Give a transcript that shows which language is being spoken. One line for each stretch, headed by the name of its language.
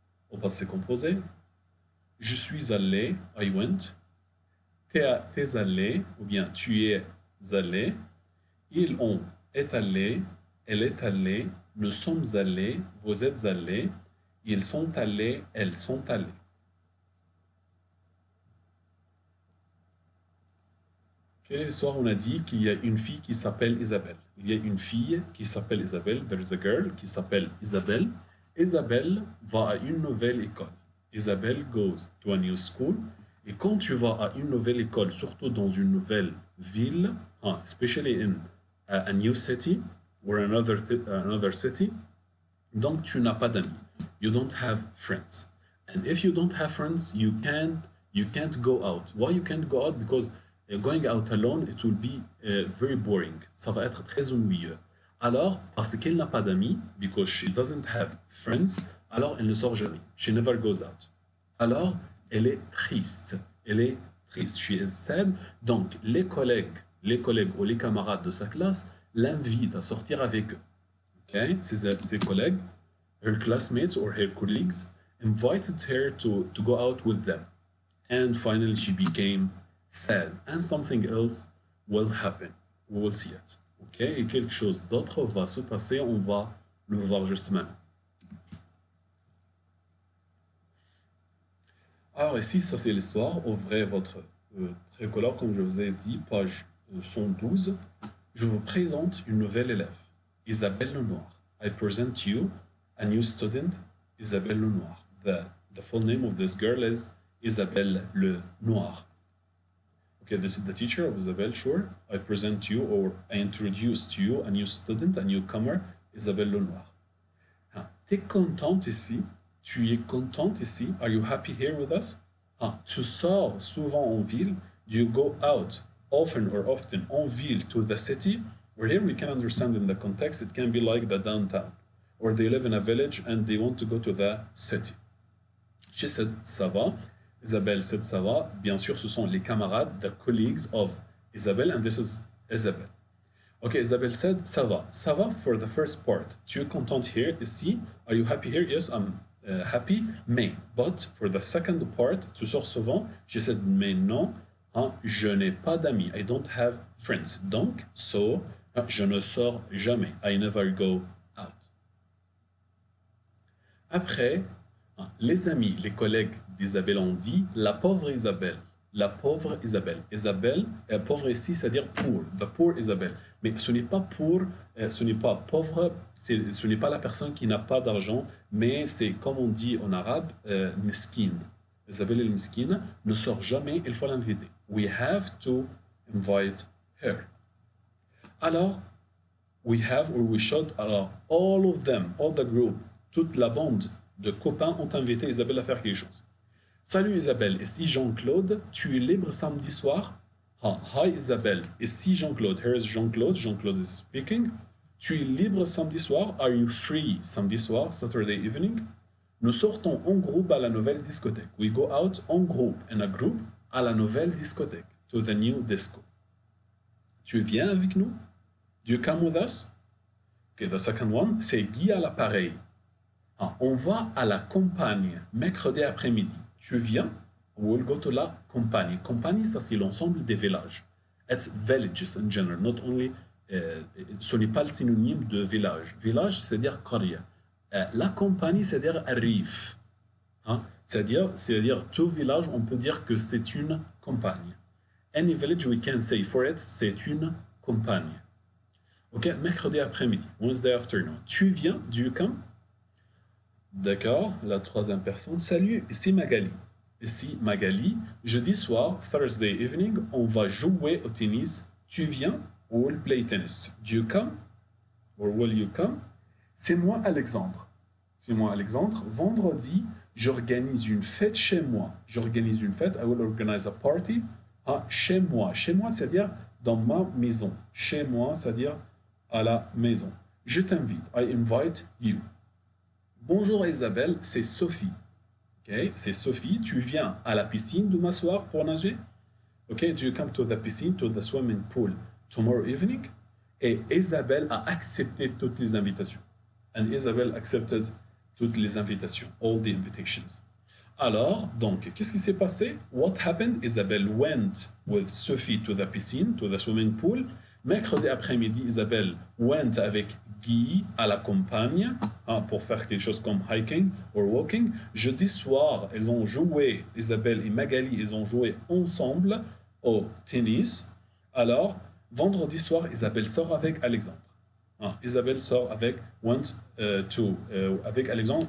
French: Au passé composé, je suis allé,
English: I went,
French: t'es allé, ou bien tu es allé, ils, on est allé, elle est allée, nous sommes allés, vous êtes allés, ils sont allés, elles sont allées. Quelle est l'histoire? On a dit qu'il y a une fille qui s'appelle Isabelle. Il y a une fille qui s'appelle Isabelle.
English: There is a girl
French: qui s'appelle Isabelle. Isabelle va à une nouvelle école.
English: Isabelle goes to a new school.
French: Et quand tu vas à une nouvelle école, surtout dans une nouvelle ville,
English: especially in a new city or another city,
French: donc tu n'as pas d'amis.
English: You don't have friends. And if you don't have friends, you can't go out. Why you can't go out? Because going out alone, it will be very boring.
French: Ça va être très ennuyeux. Alors, parce qu'elle n'a pas d'amis,
English: because she doesn't have friends,
French: alors elle ne sort jamais.
English: She never goes out.
French: Alors, elle est triste. Elle est triste.
English: She is sad.
French: Donc, les collègues ou les camarades de sa classe l'invitent à sortir avec eux.
English: Okay?
French: Ses collègues,
English: her classmates or her colleagues, invited her to go out with them. And finally, she became sad. And something else will happen. We will see it. Okay?
French: Et quelque chose d'autre va se passer. On va le voir juste maintenant. Alors ici, ça c'est l'histoire. Ouvrez votre tricolore, comme je vous ai dit, page 112. Je vous présente une nouvelle élève, Isabelle Lenoir.
English: I present you a new student, Isabelle Lenoir. The full name of this girl is Isabelle Lenoir. Okay, this is the teacher of Isabelle, sure. I present you or I introduce to you a new student, a newcomer,
French: Isabelle Lenoir. T'es contente ici? Tu es contente ici?
English: Are you happy here with us?
French: Tu sors souvent en ville?
English: Do you go out often or often
French: en ville
English: to the city? Or here we can understand in the context, it can be like the downtown. Or they live in a village and they want to go to the city. She said,
French: ça va.
English: Isabelle said, ça va.
French: Bien sûr, ce sont les camarades,
English: the colleagues of Isabelle, and this is Isabelle. Okay, Isabelle said, ça va. Ça va for the first part.
French: Tu es contente
English: here,
French: ici.
English: Are you happy here? Yes, I'm happy.
French: Mais,
English: but for the second part,
French: tu sors souvent.
English: She said,
French: mais non, je n'ai pas d'amis.
English: I don't have friends.
French: Donc,
English: so,
French: je ne sors jamais.
English: I never go out.
French: Après, les amis, les collègues d'Isabelle ont dit la pauvre Isabelle. La pauvre Isabelle. Isabelle, pauvre ici, c'est-à-dire poor.
English: The poor Isabelle.
French: Mais ce n'est pas pour, ce n'est pas pauvre, ce n'est pas la personne qui n'a pas d'argent, mais c'est comme on dit en arabe, miskin. Isabelle el miskin ne sort jamais, il faut l'inviter.
English: We have to invite her.
French: Alors,
English: we have or we should.
French: Alors,
English: all of them, all the group,
French: toute la bande de copains ont invité Isabelle à faire quelque chose. Salut Isabelle, et si Jean-Claude, tu es libre samedi soir?
English: Ah, hi Isabelle,
French: et si Jean-Claude,
English: here's Jean-Claude, Jean-Claude is speaking.
French: Tu es libre samedi soir?
English: Are you free
French: samedi soir,
English: Saturday evening?
French: Nous sortons en groupe à la nouvelle discothèque.
English: We go out
French: en groupe,
English: in a group,
French: à la nouvelle discothèque,
English: to the new disco.
French: Tu viens avec nous?
English: Do you come with us?
French: Okay, the second one, c'est Guy à l'appareil. Ah, on va à la campagne mercredi après-midi. Tu viens?
English: We'll go to la campagne.
French: Campagne, ça c'est l'ensemble des villages.
English: It's villages in general, not only.
French: Ce n'est pas le synonyme de village. Village, c'est-à-dire qarya. La campagne, c'est-à-dire rif. Hein? C'est-à-dire tout village, on peut dire que c'est une campagne.
English: Any village we can say for it,
French: c'est une campagne.
English: Ok,
French: mercredi après-midi,
English: Wednesday afternoon.
French: Tu viens?
English: Do you come?
French: D'accord, la troisième personne. Salut, ici Magali. Ici Magali. Jeudi soir,
English: Thursday evening,
French: on va jouer au tennis. Tu viens?
English: We'll play tennis. Do you come? Or will you come?
French: C'est moi Alexandre. C'est moi Alexandre. Vendredi, j'organise une fête chez moi. J'organise une fête.
English: I will organize a party.
French: Ah, chez moi. Chez moi, c'est-à-dire dans ma maison. Chez moi, c'est-à-dire à la maison. Je t'invite.
English: I invite you.
French: Bonjour Isabelle, c'est Sophie. Ok, c'est Sophie. Tu viens à la piscine demain soir pour nager?
English: Ok, do you come to the
French: piscine,
English: to the swimming pool tomorrow evening?
French: Et Isabelle a accepté toutes les invitations.
English: And Isabelle accepted
French: toutes les invitations,
English: all the invitations.
French: Alors, donc, qu'est-ce qui s'est passé?
English: What happened? Isabelle went with Sophie to the
French: piscine,
English: to the swimming pool.
French: Mercredi après-midi,
English: Isabelle went
French: avec Guy à la campagne pour faire quelque chose comme
English: hiking or walking.
French: Jeudi soir, elles ont joué, Isabelle et Magali, elles ont joué ensemble au tennis. Alors, vendredi soir, Isabelle sort avec Alexandre. Isabelle sort avec avec Alexandre.